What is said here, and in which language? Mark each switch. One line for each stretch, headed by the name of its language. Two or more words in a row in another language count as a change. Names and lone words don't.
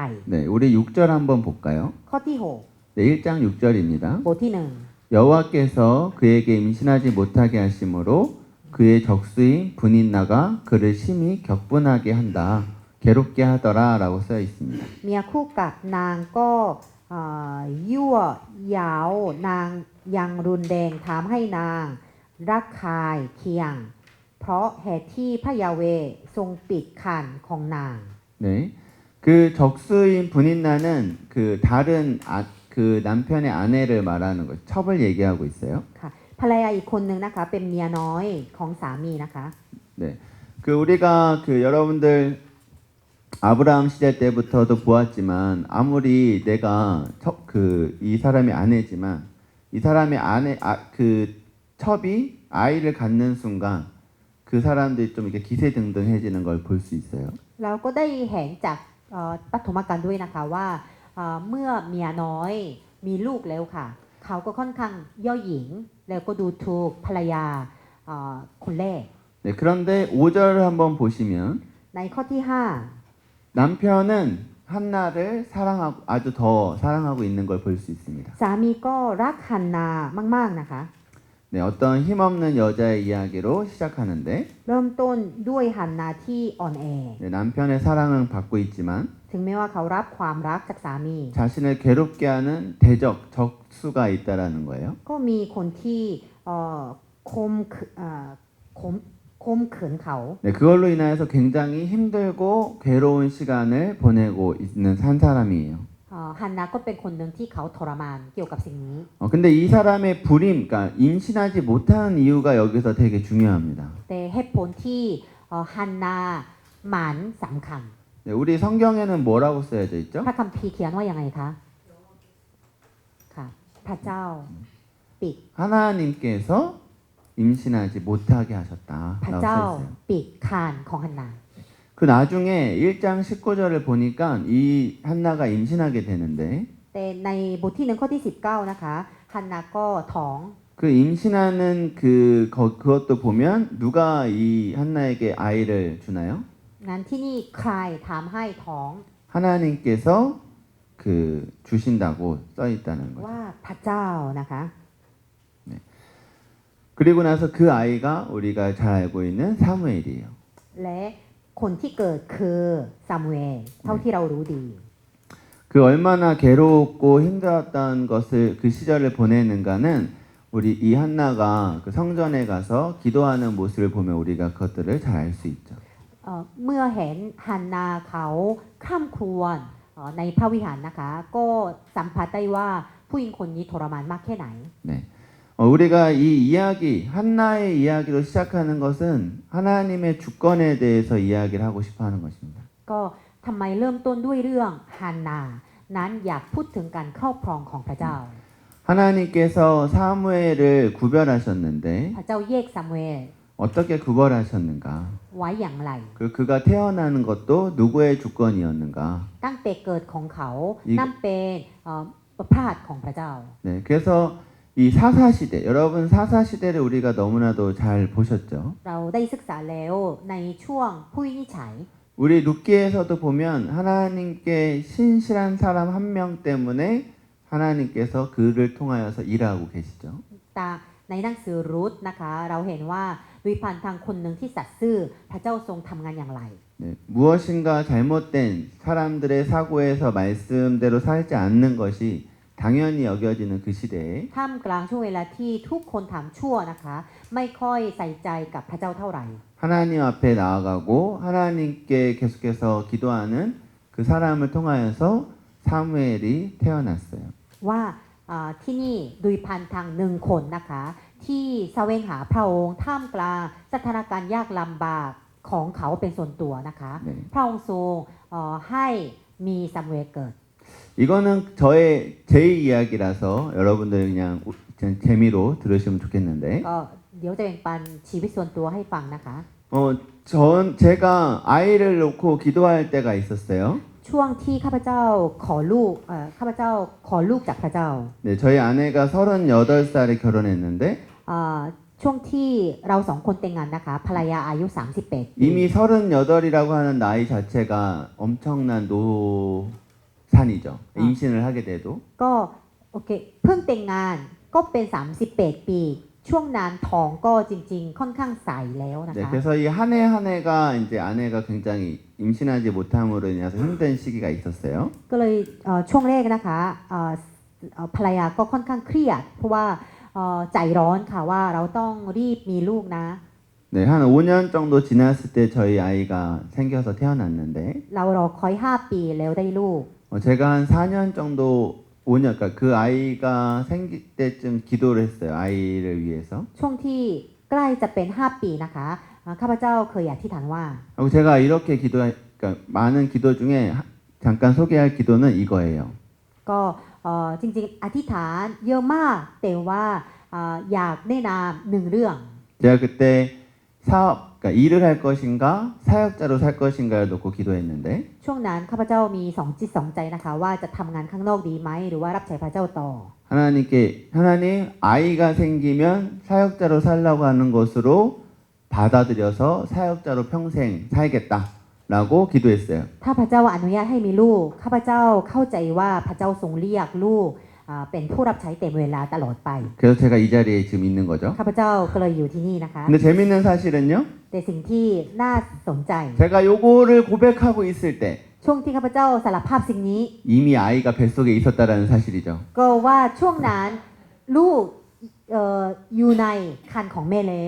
Korean: 네, 우리 6절 한번 볼까요?
Thai: ข้อที่
Korean: 네, 1장 6절입니다.
Thai: 6 บทที่
Korean: 여호와께서 그에게 임신하지 못하게 하심으로 그의 적수인 분인나가 그를 심히 격분하게 한다. 괴롭게 하더라라고 쓰여 있습니다.
Thai: 1เมียคู่กับนางก็ยั่วยาวนางยังรุนแรงทำให้นางรักคายเคียงเพราะเหตุที่พระยาเวห์ทรงปิดคันของนาง
Korean: 네, 그 적수인 분인나는 그 다른 그 남편의 아내를 말하는 거, 첩을 얘기하고 있어요.
Thai: ค่ะภรรยาอีกคนนึงนะคะเป็นเมียน้อยของสามีนะคะ
Korean: 네, 그 우리가 그 여러분들 아브라함 시대 때부터도 보았지만 아무리 내가 이 사람이 아내지만 이 사람의 그 첩이 아이를 갖는 순간 그 사람들이 좀 이렇게 기세등등해지는 걸 볼 수 있어요.
Thai: เราก็ได้เห็นจากปฐมกาลด้วยนะคะว่าเมื่อเมียน้อยมีลูกแล้วค่ะ เขาก็ค่อนข้างย่อหยิ่งแล้วก็ดูถูกภรรยาคนแรก
Korean: 네, 그런데 5절을 한번 보시면
Thai: ในข้อที่
Korean: 남편은 한나를 사랑하고 아주 더 사랑하고 있는 걸 볼 수 있습니다.
Thai: 5 สามีก็รักฮันนามากๆนะคะ
Korean: 네, 어떤 힘없는 여자의 이야기로 시작하는데
Thai: เริ่มต้นด้วยฮันนาที่อ่อนแอ
Korean: 네, 남편의 사랑은 받고 있지만
Thai: ถึงแม้ว่าเขารับความรักจากสามี
Korean: 자신을 괴롭게 하는 대적 적수가 있다라는 거예요.
Thai: ก็มีคนที่คมขืคมขืนเขา
Korean: 네, 그걸로 인하여서 굉장히 힘들고 괴로운 시간을 보내고 있는 한 사람이에요.
Thai: ฮันนาก็เป็นคนหนึ่งที่เขาทรมานเกี่ยวกับสิ่งนี้
Korean: 근데 이 사람의 불임, 그러니까 임신하지 못하는 이유가 여기서 되게 중요합니다.
Thai: แต่เหตุผลที่ฮันนาหมันสำคัญ
Korean: 네, 우리 성경에는 뭐라고 쓰여져 있죠?
Thai: พระคัมภีร์เขียนว่ายังไงคะค่ะพระเจ้าปิด
Korean: 하나님께서 임신하지 못하게 하셨다.
Thai: พระ
Korean: 라고
Thai: เจ้า
Korean: 써 있어요.
Thai: ปิดคานของฮันนา
Korean: 그 나중에 1장 19절을 보니까 이 한나가 임신하게 되는데
Thai: แต่ในบทที่1ข้อที่19นะคะฮันนาก็ท้อง
Korean: 그 임신하는 그것도 보면 누가 이 한나에게 아이를 주나요?
Thai: งั้นที่นี่ใครทำให้ท้อง
Korean: 하나님께서 그 주신다고 써 있다는 거죠.
Thai: ว่าพระเจ้านะคะ
Korean: 그리고 나서 그 아이가 우리가 잘 알고 있는 사무엘이에요.
Thai: และคนที่เกิดคือซามูเอลเท่าที่เรารู้ดี
Korean: 그 얼마나 괴롭고 힘들었던 것을 그 시절을 보내는가는 우리 이 한나가 그 성전에 가서 기도하는 모습을 보면 우리가 그것들을 잘 알 수 있죠.
Thai: เมื่อเห็นฮันนาเขาข้ามครวญในพระวิหารนะคะ ก็สัมผัสได้ว่าผู้หญิงคนนี้ทรมานมากแค่ไหน
Korean: 네. 우리가 이 이야기, 한나의 이야기로 시작하는 것은 하나님의 주권에 대해서 이야기를 하고 싶어 하는 것입니다.
Thai: ก็ทำไมเริ่มต้นด้วยเรื่องฮันนานั้นอยากพูดถึงการครอบครองของพระเจ้า
Korean: 하나님께서 사무엘을 구별하셨는데
Thai: พระเจ้าแยกซามูเอล
Korean: 어떻게 구별하셨는가?
Thai: ไว้อย่างไร
Korean: 그가 태어나는 것도 누구의 주권이었는가?
Thai: ตั้งแต่เกิดของเขา อีก นั่นเป็นพระหัตถ์ของพระเจ้า
Korean: 네, 그래서 이 사사시대, 여러분 사사시대를 우리가 너무나도 잘 보셨죠?
Thai: เราได้ศึกษาแล้วในช่วงผู้วินิจฉัย
Korean: 우리 룻기에서도 보면 하나님께 신실한 사람 한 명 때문에 하나님께서 그를 통하여서 일하고 계시죠.
Thai: แต่ในหนังสือรูทนะคะเราเห็นว่าด้วยผ่านทางคนหนึ่งที่สัตย์ซื่อพระเจ้าทรงทำงานอย่างไร
Korean: 네, 무엇인가 잘못된 사람들의 사고에서 말씀대로 살지 않는 것이 당연히 여겨지는 그 시대에
Thai: ท่ามกลางช่วงเวลาที่ทุกคนทำชั่วนะคะ ไม่ค่อยใส่ใจกับพระเจ้าเท่าไหร่
Korean: 하나님 앞에 나아가고 하나님께 계속해서 기도하는 그 사람을 통하여서 사무엘이 태어났어요.
Thai: ว่าที่นี่ด้วยผ่านทางหนึ่งคนนะคะ ที่แสวงหาพระองค์ท่ามกลางสถานการณ์ยากลำบากของเขาเป็นส่วนตัวนะคะ
Korean: 네.
Thai: พระองค์ทรงให้มีซามูเอลเกิด
Korean: 이거는 저의 제 이야기라서 여러분들 그냥 재미로 들으시면 좋겠는데
Thai: ก็เดี๋ยวจะแบ่งปันชีวิตส่วนตัวให้ฟังนะคะ
Korean: 제가 아이를 놓고 기도할 때가 있었어요.
Thai: ช่วงที่ข้าพเจ้าขอลูกข้าพเจ้าขอลูกจากพระเจ้า
Korean: 네, 저희 아내가 38살에 결혼했는데
Thai: ช่วงที่เราสองคนแต่งงานนะคะภรรยาอายุ38ปี
Korean: 이미 38이라고 하는 나이 자체가 엄청난 노산이죠. 임신을 하게 돼도.
Thai: ก็โอเคเพิ่งแต่งงานก็เป็น38ปีช่วงนั้นท้องก็จริงๆค่อนข้างใสแล้วนะ
Korean: 네,
Thai: คะ
Korean: 그래서 이 한 해 한 해가 이제 아내가 굉장히 임신하지 못함으로 인해서 힘든 시기가 있었어요.
Thai: ก็เลยช่วงแรกนะคะภรรยาก็ค่อนข้างเครียดเพราะว่าใจร้อนค่ะว่าเราต้องรีบมีลูกนะ
Korean: 네, 한 5년 정도 지났을 때 저희 아이가 생겨서 태어났는데
Thai: เรารอคอย5ปีแล้วได้ลูก
Korean: 제가 한 4년 정도 5년, 그러니까 그 아이가 생길 때쯤 기도를 했어요. 아이를 위해서.
Thai: ช่วงที่ใกล้จะเป็น5ปีนะคะข้าพเจ้าเคยอธิษฐานว่า
Korean: 하고 제가 이렇게 그러니까 많은 기도 중에 잠깐 소개할 기도는 이거예요.
Thai: ก็จริงๆอธิษฐานเยอะมากแต่ว่าอยากแนะนำหนึ่งเรื่อง
Korean: 제가 그때 사업 그러니까 일을 할 것인가 사역자로 살 것인가를 놓고 기도했는데
Thai: ช่วงนั้นข้าพเจ้ามีสองจิตสองใจนะคะว่าจะทำงานข้างนอกดีไหมหรือว่ารับใช้พระเจ้าต่อ
Korean: 하나님께 하나님 아이가 생기면 사역자로 살라고 하는 것으로 받아들여서 사역자로 평생 살겠다라고 기도했어요.
Thai: ถ้าพระเจ้าอนุญาตให้มีลูกข้าพเจ้าเข้าใจว่าพระเจ้าทรงเรียกลูกเป็นผู้รับใช้เต็มเวลาตลอดไป
Korean: 그래서 제가 이 자리에 지금 있는 거죠.
Thai: ข้าพเจ้าก็เลยอยู่ที่นี่นะคะ
Korean: 근데 재밌는 사실은요.
Thai: แต่สิ่งที่น่าสนใจ
Korean: 제가 요거를 고백하고 있을 때
Thai: ช่วงที่ข้าพเจ้าสารภาพสิ่งนี้
Korean: 이미 아이가 뱃속에 있었다라는 사실이죠.
Thai: ก็ว่าช่วงนั้นลูกอยู่ในครรภ์ของแม่แล้ว